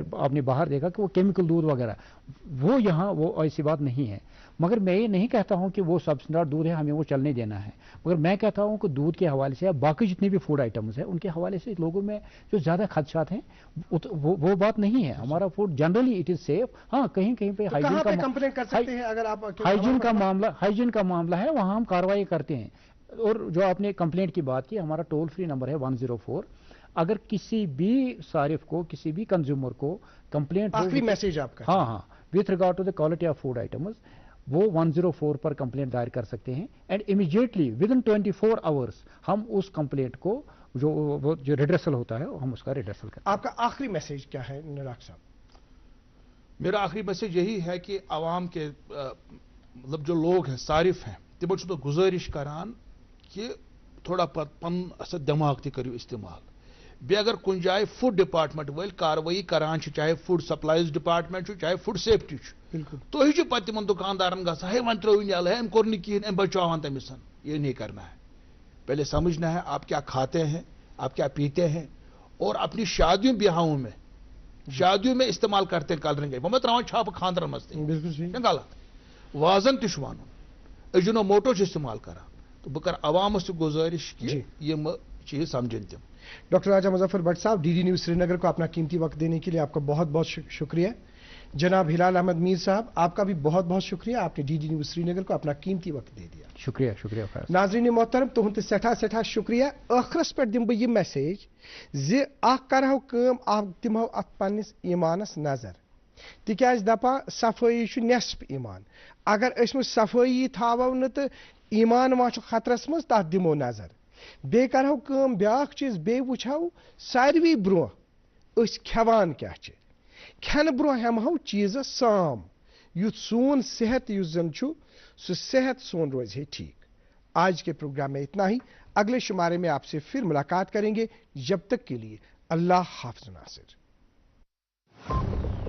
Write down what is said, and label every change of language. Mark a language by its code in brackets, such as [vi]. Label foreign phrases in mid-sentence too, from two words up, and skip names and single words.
[ur] آپ نے باہر دیکھا کہ وہ کیمیکل دودھ وغیرہ وہ یہاں وہ ایسی بات نہیں ہے مگر میں یہ نہیں کہتا ہوں کہ وہ سب اسٹینڈرڈ دودھ ہے ہمیں وہ چلنے دینا ہے مگر میں کہتا ہوں کہ دودھ کے حوالے سے باقی جتنے بھی [en] food items [ur] ہیں ان کے حوالے سے لوگوں میں جو زیادہ خدشات ہیں وہ بات نہیں ہے ہمارا [en] food generally it is safe [ur] ہاں کہیں کہیں پہ ہائیجین کا معاملہ ہے وہاں ہم کارروائی کرتے ہیں اور جو آپ نے کمپلینٹ کی بات کی, ہمارا [en] toll free number [ur] ہے 104. اگر کسی بھی صارف کو, کسی بھی کنزیومر کو کمپلینٹ ہو, آخری میسج آپ کا. ہاں ہاں, [en] with regard to the quality of food items, [ur] وہ 104 پر کمپلینٹ دائر کر سکتے ہیں, [en] and immediately within 24 hours [ur] ہم اس کمپلینٹ کو جو ریڈریسل ہوتا ہے ہم اس کا ریڈریسل کرتے ہیں. آپ کا آخری میسج کیا ہے نراق صاحب؟ میرا آخری میسج یہی ہے کہ عوام کے مطلب جو لوگ ہیں, صارف ہیں, [ks] تمو چھُس بہٕ گزٲرش کران کہ تھوڑا پن دماغ تہِ کٔرِو استعمال. بیٚیہِ اگر کُنہِ جایہِ [en] food department [ks] وٲلۍ کاروٲیی کران چھِ, چاہے [en] food supplies department [ks] چھُ, چاہے [en] food safety [ks] چھُ, بالکل تُہۍ چھِو پتہٕ تِمن دُکاندارن گژھان, ہے وۄنۍ ترٛٲوِن یلہٕ, ہے أمۍ کوٚر نہٕ کِہیٖنۍ, أمۍ بچاوان تٔمِس. [ur] یہ نہیں کرنا ہے. پہلے سمجھنا ہے آپ کیا کھاتے ہیں, آپ کیا پیتے ہیں, اور اپنی شادیوں بیاہوں میں استعمال کرتے ہیں کلرنگ. [ks] وہ میں تراوان چھاپہٕ خاندرن منٛز تہِ, [ur] بالکل صحیح. [ks] چھُنہ غلط. وازن تہِ چھُ وَنُن, اجنو موٹو چھِ استعمال کران. تو بہٕ کرٕ عوامس تہِ گزٲرش کہ یِم چیز سمجھن تِم. [ur] ڈاکٹر راجہ مظفر بٹ صاحب, ڈی ڈی نیوز سری نگر کو اپنا قیمتی وقت دینے کے لیے آپ کا بہت بہت شکریہ. جناب ہلال احمد میر صاحب, آپ کا بھی بہت بہت شکریہ, آپ نے ڈی ڈی نیوز سری نگر کو اپنا قیمتی وقت دے دیا. شکریہ شکریہ فیض. ناظرین محترم, [ks] تہند سٹھا سٹھا شکریہ. ٲخرس پہ دم بہ یہ میسیج زِ اکھ کرہو کٲم, اکھ دمہو ات پننس ایمانس نظر, تکیاز دپان صفٲیی چھُ نصف ایمان. اگر أسۍ صفٲیی تھاوو نہٕ تہٕ ایمان ما چھُ خطرس منٛز, تتھ دمو نظر. بیٚیہِ کرہو کٲم, بیاکھ چیٖز بیٚیہِ وٕچھو ساروی برونٛہہ أسۍ کھٮ۪وان کیاہ چھِ. کھٮ۪نہٕ برونٛہہ ہٮ۪مہو چیٖزس سام, یُتھ سون صحت یُس زن چھُ سُہ صحت سون روزِ ہے ٹھیک. [ur] آج کے پروگرام میں اتنا ہی. اگلے شمارے میں آپ سے پھر ملاقات کریں گے. جب تک کے لیے اللہ حافظ ناصر.